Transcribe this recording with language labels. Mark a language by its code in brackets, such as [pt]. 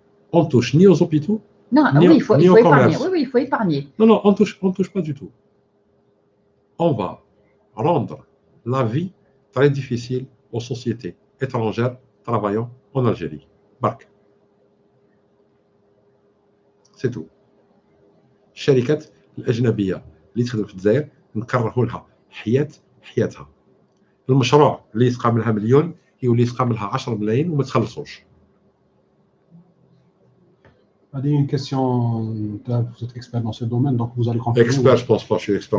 [fr] On ne touche ni aux hôpitaux. Non, ni oui, il faut épargner. Commerce. Oui, il faut épargner. Non, on ne touche pas du tout. On va rendre la vie très difficile aux sociétés étrangères travaillant en Algérie. Bark. C'est tout. [ar] الشركات الأجنبية اللي تخدم في الجزائر نكرهوا لها حياتها. المشروع اللي يسقى منها مليون يولي يسقى منها 10 ملايين وما تخلصوش. [fr] Une question, vous êtes expert dans ce domaine, donc vous allez confirmer. Expert, je pense pas, je suis expert.